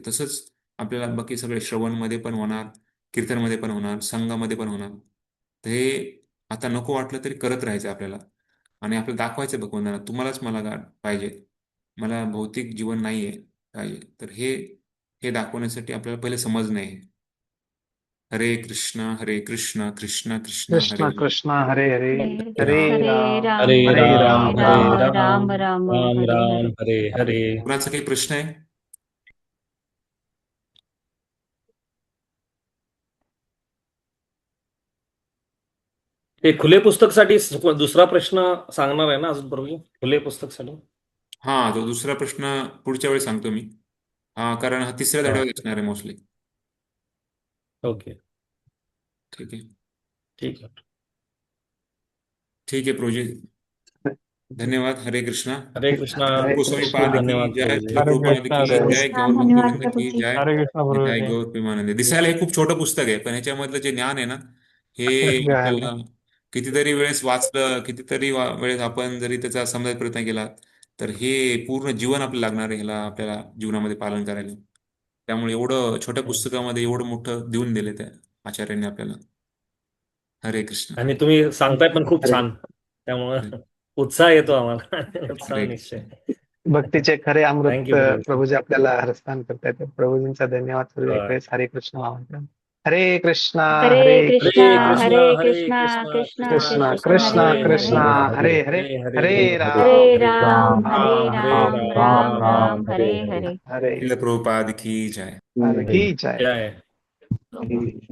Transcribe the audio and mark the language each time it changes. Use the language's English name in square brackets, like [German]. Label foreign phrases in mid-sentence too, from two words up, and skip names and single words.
[Marathi] तसंच आपल्याला बाकी सगळे श्रवणमध्ये पण होणार, कीर्तनमध्ये पण होणार, संघामध्ये पण होणार. ते आता नको वाटलं तरी करत राहायचं आपल्याला आणि आपल्याला दाखवायचं भगवंतांना, तुम्हालाच मला पाहिजे, मला भौतिक जीवन नाहीये पाहिजे. तर हे दाखवण्यासाठी आपल्याला पहिले समजणं आहे. [Sanskrit] हरे कृष्ण कृष्ण कृष्ण हरे कृष्ण कृष्ण हरे हरे, हरे राम. राम हरे हरे राम राम, हरे राम राम राम. राम राम हरे हरे. [Marathi] कुणाचा काही प्रश्न आहे? ते खुले पुस्तकसाठी दुसरा प्रश्न सांगणार आहे ना अजून प्रभू, खुले पुस्तकसाठी? तो दुसरा प्रश्न पुढच्या वेळी सांगतो मी. कारण हा तिसऱ्या हा. धड्यावर असणार आहे मोस्टली. ओके, ठीक आहे. ठीक आहे. ठीक आहे प्रभूजी, धन्यवाद. हरे कृष्णा. हरे कृष्णा. हरे गोस्वामी कृष्ण, पाद की धन्यवाद जय, प्रभूजी. शिल हरे प्रभुपाद कृष्ण, की हरे जय, गौर धन्यवाद भक्तवृंद की प्रभूजी. जय. हरे कृष्ण जय गुरुजी. गौर प्रेमानंद. दिसायला हे खूप छोटं पुस्तक आहे, पण ह्याच्यामधलं जे ज्ञान आहे ना, हे घ्यायला. आपल्याला कितीतरी वेळेस वाचलं, कितीतरी वेळेस आपण जरी त्याचा समजायचा प्रयत्न केला तर हे पूर्ण जीवन आपल्याला लागणार आहे ह्याला आपल्याला जीवनामध्ये पालन करायला. त्यामुळे एवढं छोट्या पुस्तकामध्ये एवढं मोठं देऊन दिले त्या आचार्यांनी आपल्याला. हरे कृष्ण. आणि तुम्ही सांगताय पण खूप हरे छान, त्यामुळं उत्साह येतो आम्हाला. उत्साह हरे निश्चय. भक्तीचे खरे अमृत थँक्यू प्रभू. प्रभूजी आपल्याला हरस्थान करतायत. प्रभूजींचा धन्यवाद. बरं. हरे कृष्ण महामंत्र. हरे कृष्णा [Sanskrit] हरे हरे हरे कृष्णा कृष्णा हरे हरे कृष्णा कृष्णा कृष्णा कृष्णा कृष्णा कृष्णा हरे कृष्णा हरे हरे हरे हरे हरे राम राम हरे राम हरे राम राम राम राम राम राम हरे हरे हरे [Marathi] शिल प्रभुपाद की जय हरे की जय